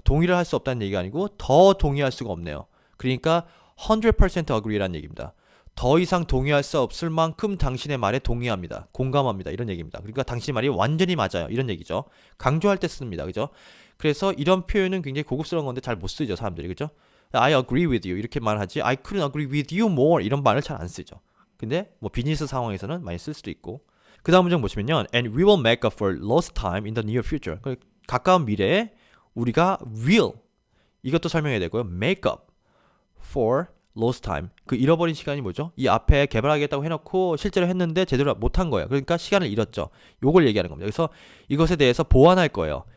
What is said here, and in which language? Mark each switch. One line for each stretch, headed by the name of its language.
Korean: 동의를 할 수 없다는 얘기가 아니고 더 동의할 수가 없네요. 그러니까 100% agree라는 얘기입니다. 더 이상 동의할 수 없을 만큼 당신의 말에 동의합니다. 공감합니다. 이런 얘기입니다. 그러니까 당신의 말이 완전히 맞아요. 이런 얘기죠. 강조할 때 씁니다. 그죠? 그래서 이런 표현은 굉장히 고급스러운 건데 잘 못 쓰죠. 사람들이. 그죠?
English: I agree with you.
Korean: 이렇게 말하지
English: I couldn't agree with you more.
Korean: 이런 말을 잘 안 쓰죠. 근데 뭐 비즈니스 상황에서는 많이 쓸 수도 있고. 그 다음 문장 보시면요.
English: And we will make up for lost time in the near future.
Korean: 가까운 미래에 우리가 will 이것도 설명해야 되고요.
English: make up for lost time.
Korean: 그 잃어버린 시간이 뭐죠? 이 앞에 개발하겠다고 해놓고 실제로 했는데 제대로 못한 거예요. 그러니까 시간을 잃었죠. 요걸 얘기하는 겁니다. 그래서 이것에 대해서 보완할 거예요.